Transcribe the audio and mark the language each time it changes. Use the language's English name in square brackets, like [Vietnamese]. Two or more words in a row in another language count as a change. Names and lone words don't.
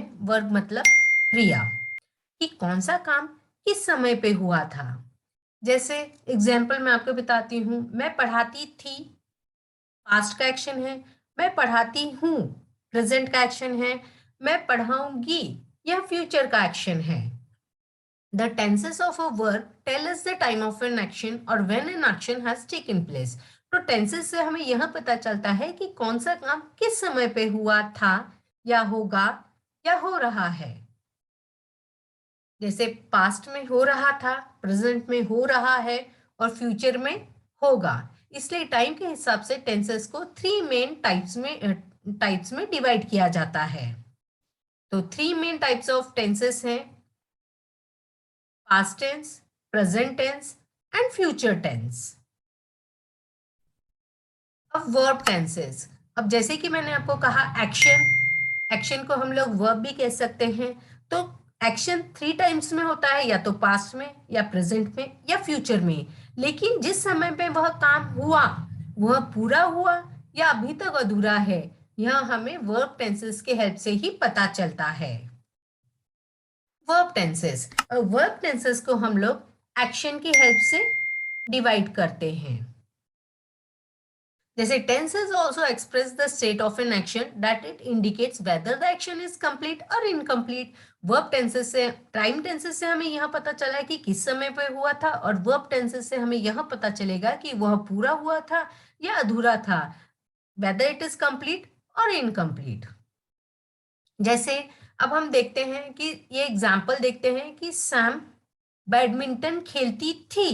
[Hindi] वर्ब मतलब क्रिया, कि कौन सा काम किस समय पे हुआ था। जैसे एग्जाम्पल मैं आपको बताती हूँ, मैं पढ़ाती थी, पास्ट का एक्शन है। मैं पढ़ाती हूँ, प्रेजेंट का एक्शन है। मैं पढ़ाऊंगी, यह फ्यूचर का एक्शन है। [English] The tenses of a verb tell us the time of an action or when an action has taken place. [Hindi] तो टेंसेस से हमें यह पता चलता है कि कौन सा काम किस समय पे हुआ था या होगा या हो रहा है। जैसे पास्ट में हो रहा था, प्रेजेंट में हो रहा है और फ्यूचर में होगा। इसलिए टाइम के हिसाब से टेंसेस को [English] three main types [Hindi] में डिवाइड किया जाता है। तो [English] three main types of tenses [Hindi] हैं: [English] past tense, present tense and future tense. [Hindi] अब [English] verb tenses. [Hindi] अब जैसे कि मैंने आपको कहा एक्शन, एक्शन को हम लोग वर्ब भी कह सकते हैं। तो एक्शन [English] three times [Hindi] में होता है, या तो पास्ट में या प्रेजेंट में या फ्यूचर में। लेकिन जिस समय पे वह काम हुआ, वह पूरा हुआ या अभी तक अधूरा है, यह हमें [English] verb tenses [Hindi] के हेल्प से ही पता चलता है। [English] verb tenses [Hindi] को हम लोग एक्शन की हेल्प से डिवाइड करते हैं। [English] जैसे tenses also express the state of an action that it indicates whether the action is complete or incomplete. verb tenses [Hindi] से, [English] time tenses [Hindi] से हमें यह पता चला कि किस समय पे हुआ था, और [English] verb tenses [Hindi] से हमें यह पता चलेगा कि वह पूरा हुआ था या अधूरा था, [English] whether it is complete or incomplete. [Hindi] जैसे अब हम देखते हैं कि ये एग्जाम्पल देखते हैं कि सैम बैडमिंटन खेलती थी।